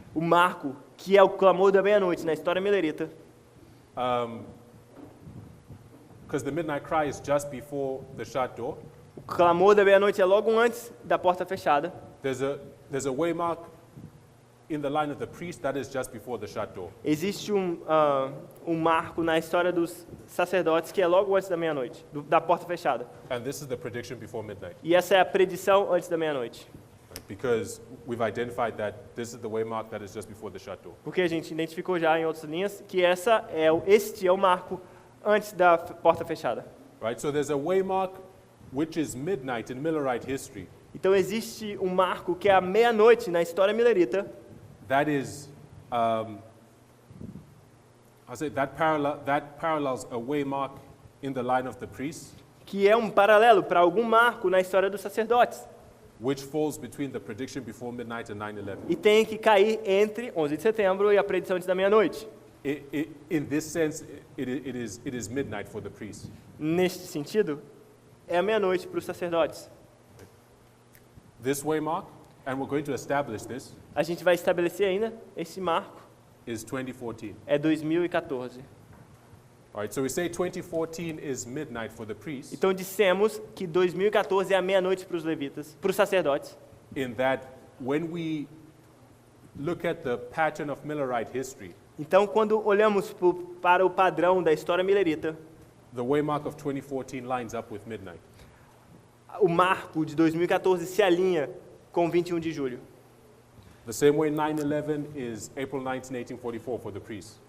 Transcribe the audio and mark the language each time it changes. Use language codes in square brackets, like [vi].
[pt] O marco, que é o clamor da meia-noite na história milerita, [en] because the midnight cry is just before the shut door. [pt] o clamor da meia-noite é logo antes da porta fechada. [en] There's a waymark in the line of the priest that is just before the shut door. [pt] Existe um marco na história dos sacerdotes que é logo antes da meia-noite, da porta fechada. [en] And this is the prediction before midnight. [pt] E essa é a predição antes da meia-noite. [en] Right? Because we've identified that this is the waymark that is just before the shut door. [pt] Porque a gente identificou já em outras linhas que este é o marco antes da porta fechada. [en] Right? So there's a waymark which is midnight in Millerite history. [pt] Então existe um marco que é a meia-noite na história milerita, [en] That is, that parallels a waymark in the line of the priests, [pt] que é um paralelo para algum marco na história dos sacerdotes. [en] which falls between the prediction before midnight and 9/11. [pt] E tem que cair entre 11 de setembro e a predição antes da meia-noite. [en] In this sense, it is midnight for the priests. [pt] Neste sentido, é a meia-noite para os sacerdotes. [en] This waymark, and we're going to establish this, [pt] A gente vai estabelecer ainda esse marco, [en] is 2014. [pt] é 2014. [en] All right, so we say 2014 is midnight for the priests, [pt] Então dissemos que 2014 é a meia-noite para os levitas, para os sacerdotes. [en] in that when we look at the pattern of Millerite history, [pt] Então quando olhamos para o padrão da história milerita, [en] the waymark of 2014 lines up with midnight. [pt] o marco de 2014 se alinha com 21 de julho. [en] The same way 9/11 is April 19, 1844 for the priests.